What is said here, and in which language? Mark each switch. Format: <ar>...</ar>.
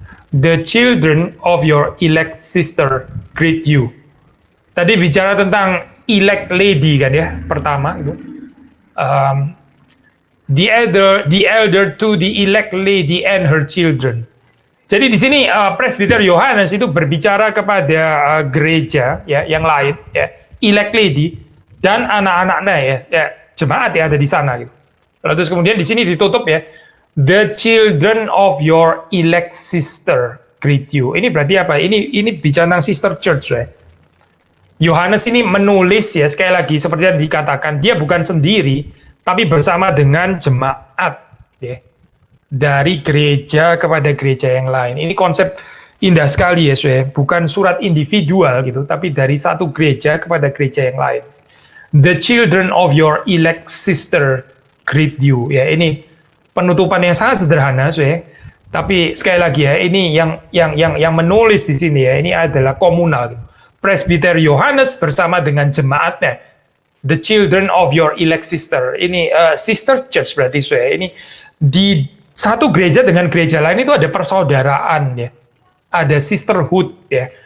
<en>The children of your elect sister greet you.</en> <id>Tadi bicara tentang elect lady kan ya, pertama itu.</id> <en>The elder to the elect lady and her children.</en> <id>Jadi di sini presbiter Yohanes itu berbicara kepada gereja ya yang lain ya, elect lady dan anak-anaknya ya, jemaat yang ada di sana gitu. Lalu terus kemudian di sini ditutup ya,</id> <en>the children of your elect sister greet you.</en> <id>Ini berarti apa? Ini bicara tentang sister church ya. Yohanes ini menulis ya, sekali lagi seperti yang dikatakan, dia bukan sendiri tapi bersama dengan jemaat ya. Dari gereja kepada gereja yang lain. Ini konsep indah sekali ya, bukan surat individual gitu, tapi dari satu gereja kepada gereja yang lain.</id> <en>The children of your elect sister greet you.</en> <id>Ya, ini penutupan yang sangat sederhana, tapi sekali lagi ya, ini yang menulis di sini ya, ini adalah komunal. Presbiter Yohanes bersama dengan jemaatnya,</id> <en>the children of your elect sister.</en> <id>Ini sister church berarti ini di satu gereja dengan gereja lain itu ada persaudaraan ya, ada sisterhood ya.</id>